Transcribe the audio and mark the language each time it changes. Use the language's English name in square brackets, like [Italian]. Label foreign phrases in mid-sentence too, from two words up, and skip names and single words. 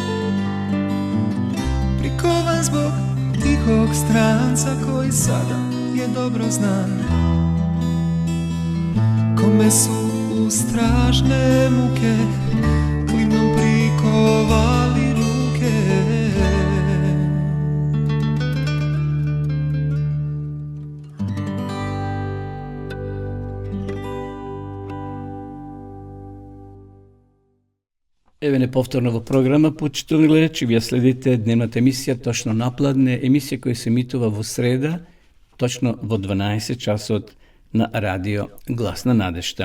[Croatian] prikovan zbog tihog stranca koji sada je dobro znan, kome su u strašne muke klinom prikovali ruke. [Macedonian] Еве неповторно во програма, почитувани гледачи, вие следите дневната емисија Точно напладне, емисија која се емитува во среда, точно во 12 часот на радио Глас на надежта.